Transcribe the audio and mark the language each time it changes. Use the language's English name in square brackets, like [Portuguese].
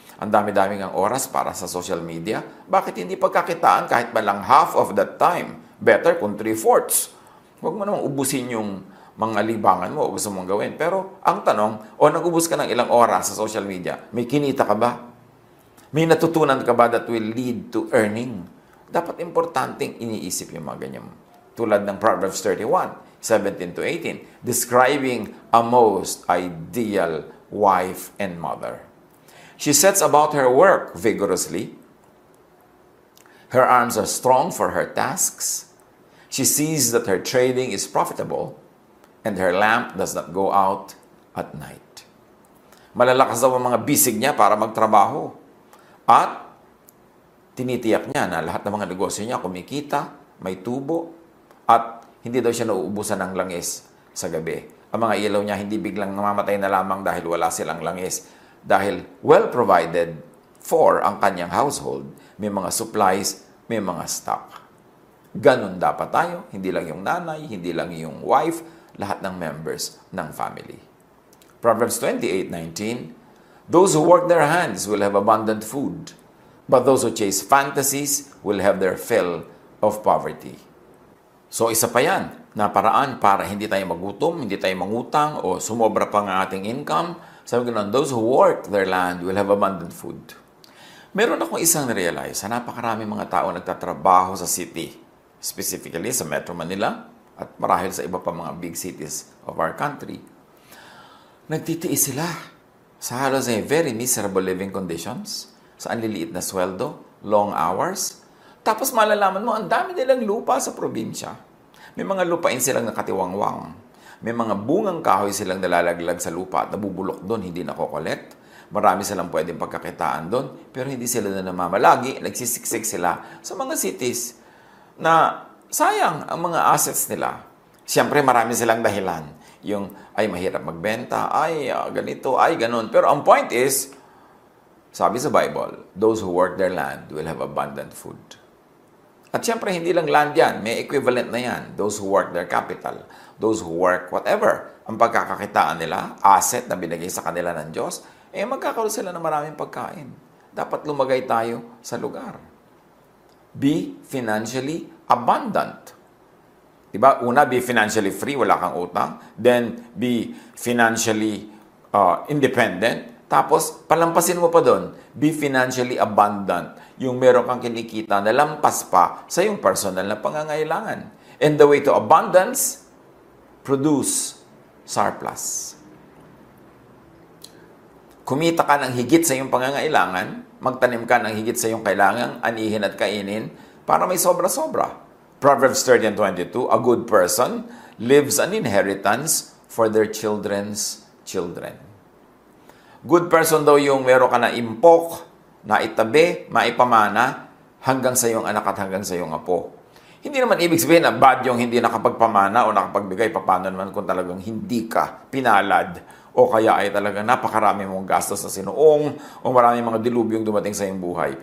[Filipino] Ang dami-dami ng oras para sa social media. Bakit hindi pagkakitaan kahit ba lang [English] half of that time? [Filipino] Better kung 3/4. Huwag mo namang ubusin yung mga libangan mo o gusto mong gawin. Pero ang tanong, nag-ubus ka ng ilang oras sa social media, may kinita ka ba? May natutunan ka ba [English] that will lead to earning? [Filipino] Dapat importanteng iniisip yung mga ganyan. Tulad ng Proverbs 31:17-18, [English] describing a most ideal wife and mother. She sets about her work vigorously. Her arms are strong for her tasks. She sees that her trading is profitable, and her lamp does not go out at night. [Filipino] Malalakas daw ang mga bisig niya para magtrabaho. At tinitiyak niya na lahat ng mga negosyo niya kumikita, may tubo, at hindi daw siya nauubusan ng langis sa gabi. Ang mga ilaw niya hindi biglang namamatay na lamang dahil wala silang langis. Dahil well provided for ang kanyang household. May mga supplies, may mga stock. Ganon dapat tayo. Hindi lang yung nanay, hindi lang yung wife, lahat ng members ng family. [English] Proverbs 28:19, those who work their hands will have abundant food, but those who chase fantasies will have their fill of poverty. [Filipino] So isa pa yan, na paraan para hindi tayo magutom, hindi tayo mangutang, o sumobra pa ng ating income. Sabi ko, [English] those who work their land will have abundant food. [Filipino] Meron akong isang na-realize, napakarami mga tao nagtatrabaho sa city, specifically sa Metro Manila, at marahil sa iba pa mga [English] big cities of our country. [Filipino] nagtitiis sila sa halos [English] very miserable living conditions, [Filipino] sa anliliit na sweldo, long hours. Tapos malalaman mo, ang dami nilang lupa sa probinsya. May mga lupain silang nakatiwangwang. May mga bungang kahoy silang nalalaglag sa lupa at nabubulok doon, hindi nakokolekt. Marami silang pwedeng pagkakitaan doon, pero hindi sila na namamalagi. Nagsisiksik sila sa mga cities na sayang ang mga assets nila. Siyempre, marami silang dahilan. Yung, ay mahirap magbenta, ay ganito, ay ganon. Pero ang point is, sabi sa Bible, [English] those who work their land will have abundant food. [Filipino] At siyempre, hindi lang land yan. May equivalent na yan. [English] Those who work their capital. Those who work whatever. [Filipino] Ang pagkakakitaan nila, asset na binigay sa kanila ng Diyos, magkakaroon sila ng maraming pagkain. Dapat lumagay tayo sa lugar. [English] Be financially abundant. Diba? Una, be financially free, [Filipino] wala kang utang. [English] Then, be financially independent. [Filipino] Tapos, palampasin mo pa doon, [English] be financially abundant. [Filipino] Yung meron kang kinikita na lampas pa sa yung personal na pangangailangan. [English] And the way to abundance, produce surplus. [Filipino] Kumita ka ng higit sa iyong pangangailangan, magtanim ka ng higit sa iyong kailangan, anihin at kainin, para may sobra-sobra. [English] Proverbs 30:22, a good person leaves an inheritance for their children's children. [Filipino] Good person daw yung meron ka na impok, na itabi, maipamana, hanggang sa iyong anak at hanggang sa iyong apo. Hindi naman ibig sabihin na bad yung hindi nakapagpamana o nakapagbigay. Paano naman kung talagang hindi ka pinalad o kaya ay talagang napakarami mong gastos sa sinuong o marami mga dilubyong dumating sa iyong buhay.